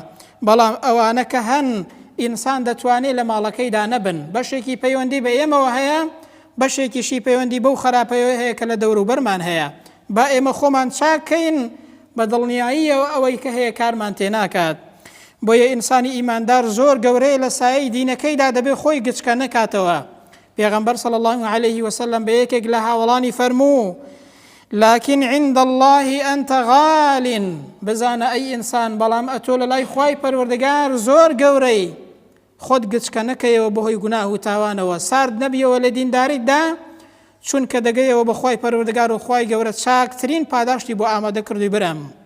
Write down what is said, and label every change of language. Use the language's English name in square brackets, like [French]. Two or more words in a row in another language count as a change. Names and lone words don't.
[Central Kurdish] بەڵام ئەوانە کە هەن ئینسان دەتوانێت لە ماڵەکەیدا نەبن، بەشێکی پەیوەندی بە ئێمەوە هەیە، بەشێکیشی پەیوەندی بەو خراپەیە هەیە کە لە دەوروبەرمان هەیە. با ئێمە خۆمان چاکەین بە دڵنیاییەوە ئەوەی کە هەیە کارمان تێناکات. بۆیە ئینسانی ئیماندار زۆر گەورەیە لە سایەی دینەکەیدا دەبێت خۆی گچکە نەکاتەوە. پێغەمبەر [Arabic] صلی الله عليه وسلم [Central Kurdish] بە یەکێک لە هاوڵانی فەرموو: [Arabic] لكن عند الله أنت غال. [Central Kurdish] بزانە ئەی ئینسان، بەڵام ئەتۆ لە لای خوای پەروەردگار زۆر گەورەی، خۆت گچکە نەکەیەوە بەهۆی گوناه و تاوانەوە، سارد نەبیەوە لە دینداریتدا، چونکە دەگەیەوە بە خوای پەروەردگار و خوای گەورە چاکترین پاداشتی بۆ ئامادە کردووی برم.